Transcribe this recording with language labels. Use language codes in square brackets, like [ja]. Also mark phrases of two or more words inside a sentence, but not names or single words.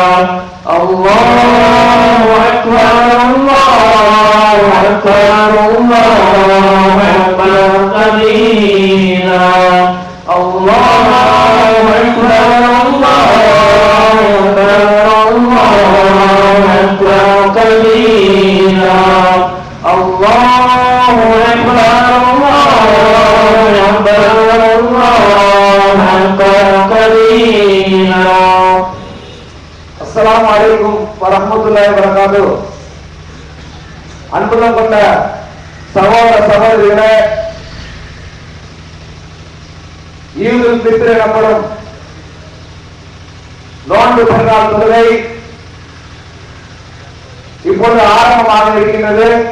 [ar] الله أكبر الله أكبر الله أكبر كبيرا الله أكبر الله أكبر الله أكبر كبيرا الله أكبر الله أكبر الله أكبر كبيرا. السلام عليكم ورحمة الله وبركاته. [ta] அன்புள்ளம் கொண்ட சகோதர சகோதரிகளே, [ar] عيد الفطر [ta] எனப்படும் நோன்பு பெருநாள் தொழுகை இப்பொழுது ஆரம்பமாக இருக்கின்றது.